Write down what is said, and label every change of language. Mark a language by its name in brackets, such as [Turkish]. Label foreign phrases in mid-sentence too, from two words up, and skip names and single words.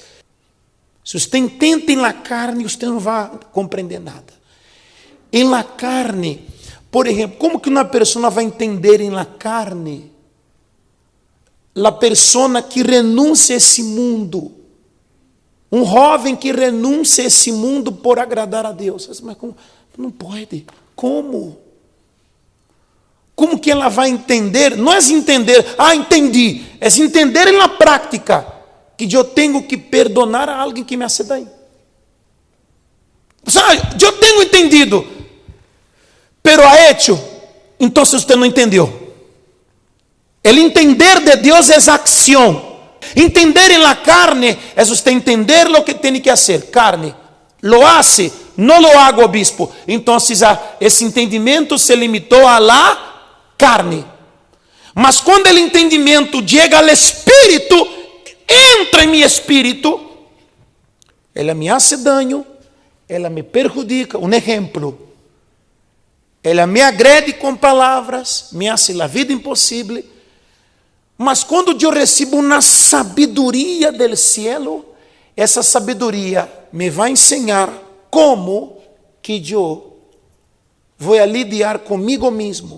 [Portuguese] Se você intenta em [Spanish] la carne, [Portuguese] você não vai compreender nada. Em [Spanish] la carne, [Portuguese] por exemplo, como que uma pessoa vai entender em [Spanish] la carne? [Portuguese] A pessoa que renuncia a esse mundo, um jovem que renuncia a esse mundo por agradar a Deus. Mas como? Não pode. Como? Como que ela vai entender? Não é entender, entendi. É entender na prática que eu tenho que perdonar a alguém que [Spanish] me hace daño. Eu tenho entendido, pero ha hecho, entonces usted no entendió. El entender de Dios es acción. Entender en la carne es usted entender lo que tiene que hacer. Carne, lo hace, no lo hago, obispo. Entonces ese entendimiento se limitó a la carne. [Portuguese] Mas quando o entendimento chega ao Espírito, entra em meu espírito, ela [Spanish] me hace daño, [Portuguese] ela [Spanish] me perjudica. [Portuguese] Um exemplo, ela me agrede com palavras, [Spanish] me hace [Portuguese] a vida impossível. Mas quando eu recebo uma sabedoria do cielo, essa sabedoria me vai ensinar como que eu vou lidiar comigo mesmo.